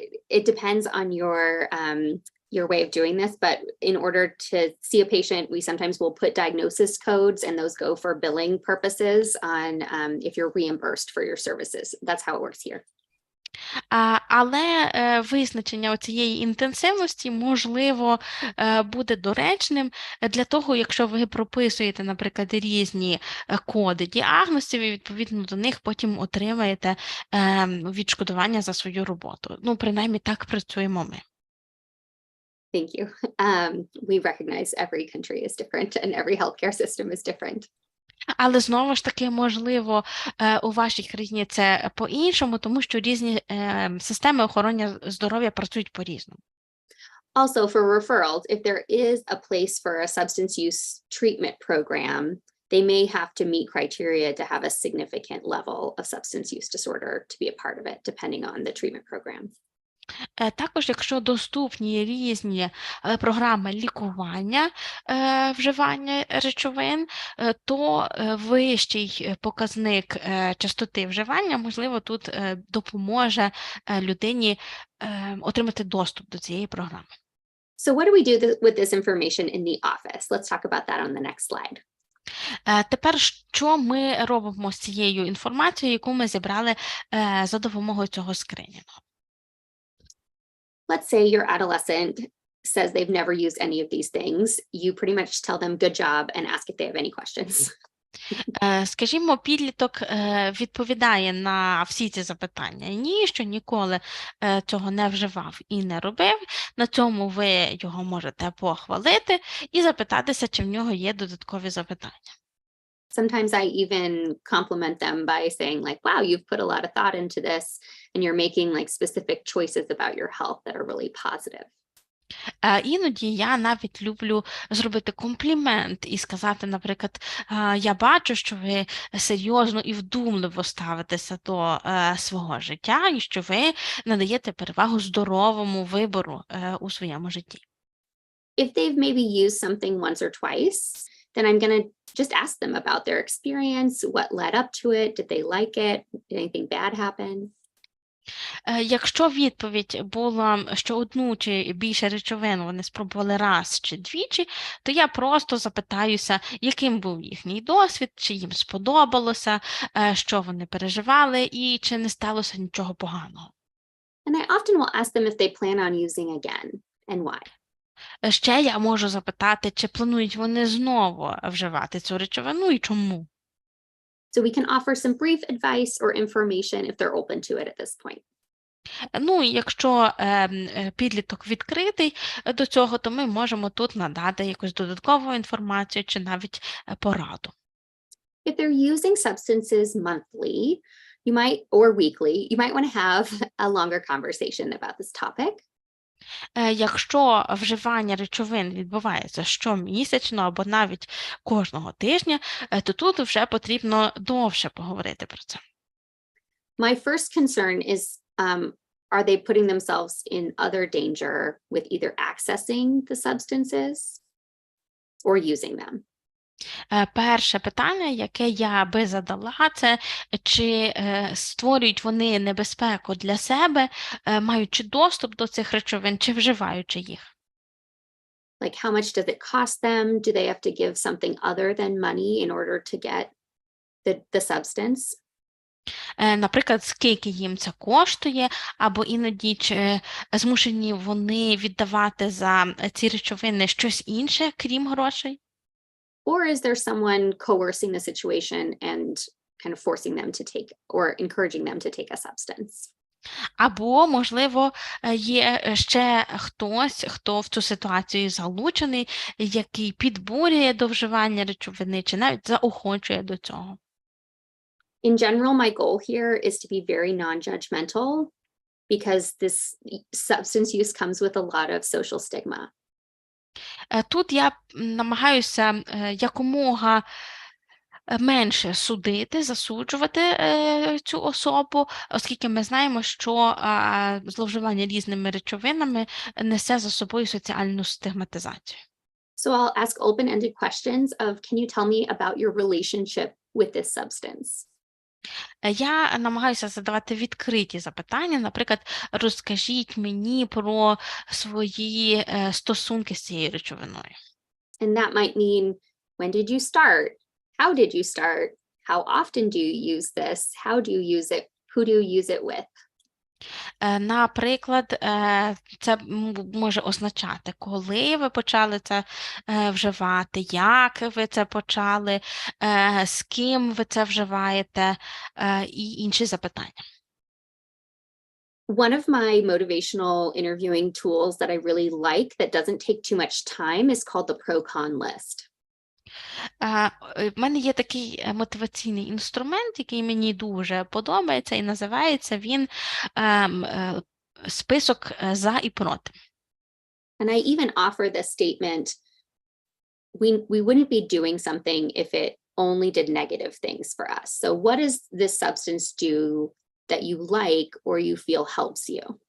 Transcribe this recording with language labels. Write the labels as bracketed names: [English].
[English] It depends on your way of doing this, but in order to see a patient, we sometimes will put diagnosis codes, and those go for billing purposes on if you're reimbursed for your services. That's how it works here. [Ukrainian] Але визначення цієї інтенсивності, можливо, буде доречним для того, якщо ви прописуєте, наприклад, різні коди діагнозів, і відповідно до них потім отримаєте відшкодування за свою роботу. Ну, принаймні, так працюємо ми. [English] Thank you. We recognize every country is different and every healthcare system is different. [Ukrainian] Але знову ж таки, можливо, у вашій країні це по-іншому, тому що різні системи охорони здоров'я працюють по-різному. [English] Also, for referrals, if there is a place for a substance use treatment program, they may have to meet criteria to have a significant level of substance use disorder to be a part of it, depending on the treatment program. [Ukrainian] Також, якщо доступні різні програми лікування вживання речовин, то вищий показник частоти вживання, можливо, тут допоможе людині отримати доступ до цієї програми. [English] So what do we do with this information in the office? Let's talk about that on the next slide. [Ukrainian] Тепер, що ми робимо з цією інформацією, яку ми зібрали за допомогою цього скринінгу? [English] Let's say your adolescent says they've never used any of these things. You pretty much tell them good job and ask if they have any questions. [Ukrainian] Скажімо, підліток відповідає на всі ці запитання. Ні, що ніколи цього не вживав і не робив. На цьому ви його можете похвалити і запитатися, чи в нього є додаткові запитання. [English] Sometimes I even compliment them by saying like, wow, you've put a lot of thought into this and you're making like specific choices about your health that are really positive. [Ukrainian] Іноді я навіть люблю зробити комплімент і сказати, наприклад, я бачу, що ви серйозно і вдумливо ставитеся до свого життя і що ви надаєте перевагу здоровому вибору у своєму житті. [English] If they've maybe used something once or twice, then I'm going to just ask them about their experience, what led up to it, did they like it, did anything bad happen? [Ukrainian] Якщо відповідь була, що одну чи більше речовин вони спробували раз чи двічі, то я просто запитаюся, яким був їхній досвід, чи їм сподобалося, що вони переживали і чи не сталося нічого поганого. [English] And I often will ask them if they plan on using again and why. [Ukrainian] Ще я можу запитати, чи планують вони знову вживати цю речовину і чому. [English] So we can offer some brief advice or information if they're open to it at this point. [Ukrainian] Ну, і якщо підліток відкритий до цього, то ми можемо тут надати якусь додаткову інформацію чи навіть пораду. [English] If they're using substances monthly, you might, or weekly, you might want to have a longer conversation about this topic. [Ukrainian] Якщо вживання речовин відбувається щомісячно або навіть кожного тижня, то тут вже потрібно довше поговорити про це. [English] My first concern is, are they putting themselves in other danger with either accessing the substances or using them? [Ukrainian] Перше питання, яке я би задала, це чи створюють вони небезпеку для себе, маючи доступ до цих речовин, чи вживаючи їх. [English] Like how much does it cost them? Do they have to give something other than money in order to get the substance? [Ukrainian] Наприклад, скільки їм це коштує, або іноді чи змушені вони віддавати за ці речовини щось інше, крім грошей? [English] Or is there someone coercing the situation and kind of forcing them to take or encouraging them to take a substance? [Ukrainian] Або, можливо, є ще хтось, хто в цю ситуацію залучений, який підбурює до вживання речовини, чи навіть заохочує до цього. [English] In general, my goal here is to be very non-judgmental because this substance use comes with a lot of social stigma. [Ukrainian] Тут я намагаюся якомога менше судити, засуджувати цю особу, оскільки ми знаємо, що зловживання різними речовинами несе за собою соціальну стигматизацію. [English] So I'll ask open-ended questions of, can you tell me about your relationship with this substance? [Ukrainian] Я намагаюся задавати відкриті запитання, наприклад, розкажіть мені про свої стосунки з цією речовиною. [English] And that might mean, when did you start? How did you start? How often do you use this? How do you use it? Who do you use it with? [Ukrainian] Наприклад, це може означати, коли ви почали це вживати, як ви це почали, з ким ви це вживаєте і інші запитання. [English] One of my motivational interviewing tools that I really like that doesn't take too much time is called the pro-con list. [Ukrainian] В мене є такий мотиваційний інструмент, який мені дуже подобається, і називається він список за і проти. [English] And I even offer the statement, we wouldn't be doing something if it only did negative things for us. So what does this substance do that you like or you feel helps you?